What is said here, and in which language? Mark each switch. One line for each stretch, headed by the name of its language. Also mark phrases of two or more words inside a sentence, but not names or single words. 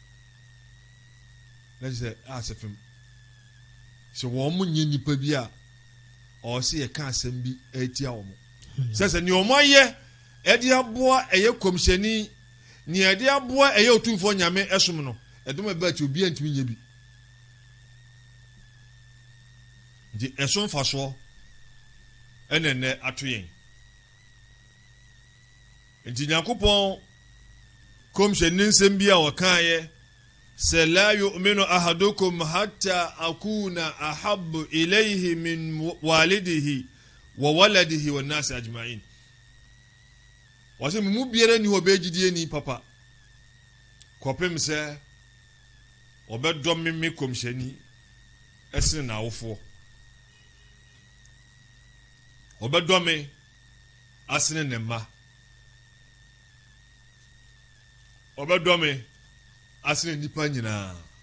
Akan: na sɛ asɛfem sɛ wɔn mo nyɛ nipa bi a ɔsɛ yɛka asɛm bi ɛtia wɔn sɛ ne ɔmo ayɛ ɛde aboa ɛyɛ komhyɛni ne ɛde aboa ɛyɛ otumfoɔ nyame ɛsom no ɛdom ɛbɛ akyi obi antumi nyɛ bi nti ɛso mfasoɔ ɛnɛ ato yɛn nti Nyankopɔn komhyɛni nsɛm bi a wɔkaeɛ sɛ
Arabic: لا يؤمن أحدكم حتى أكون أحب إليه من والده وولده والناس أجمعين
Akan: wɔsɛ mu biara ni hɔ bɛgyidie ni papa kɔpem sɛ ɔbɛdɔm me komhyɛni ɛsene n'awofoɔ ɔbɛdɔme asene ne mma ɔbɛdɔme asene nipa nyinaa